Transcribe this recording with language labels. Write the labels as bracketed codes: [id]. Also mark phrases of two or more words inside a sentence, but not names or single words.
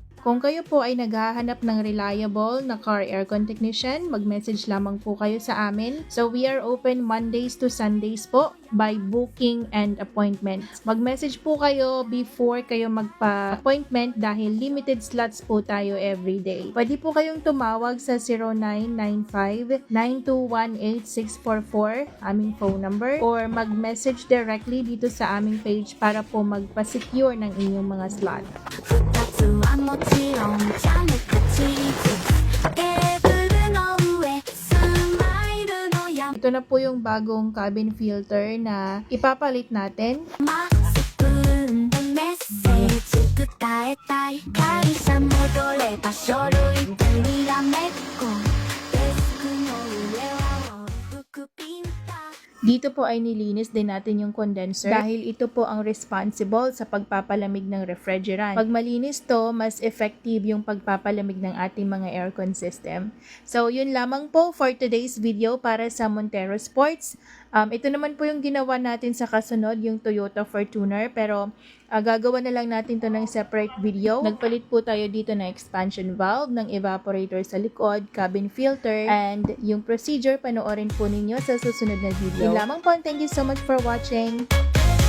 [tl] Kung kayo po ay naghahanap ng reliable na [en] car aircon technician, [tl] mag-message lamang po kayo sa amin. [en] So we are open Mondays to Sundays po by booking and appointment. [tl] Mag-message po kayo before kayo magpa-appointment dahil [en] limited slots [tl] po tayo [en] every day. [tl] Pwede po kayong tumawag sa 0995-921-8644, aming [en] phone number, [tl] or mag-message directly dito sa aming page para po magpa-secure ng inyong mga slot. [ja] 2つはもちろんジャムとチーズテーブルの上スマイルの山 [tl] Ito na po yung bagong [en] cabin filter [tl] na ipapalit natin. [ja] スプーンでメッセージ伝えたい会社戻れば書類でにらめっこデスクの上は往復ピンタ [tl] Dito po ay nilinis din natin yung condenser dahil ito po ang responsible sa pagpapalamig ng refrigerant. Pag malinis to, mas effective yung pagpapalamig ng ating mga [en] aircon system. [tl] So, yun lamang po [en] for today's video [tl] para sa Montero Sports. Ito naman po yung ginawa natin sa kasunod, yung Toyota Fortuner, pero gagawa na lang natin to ng [en] separate video. [tl] Nagpalit po tayo dito ng [en] expansion valve, [tl] ng evaporator sa likod, [en] cabin filter, [tl] and yung procedure panoorin po ninyo sa susunod na video. Yun lamang po, [en] thank you so much for watching.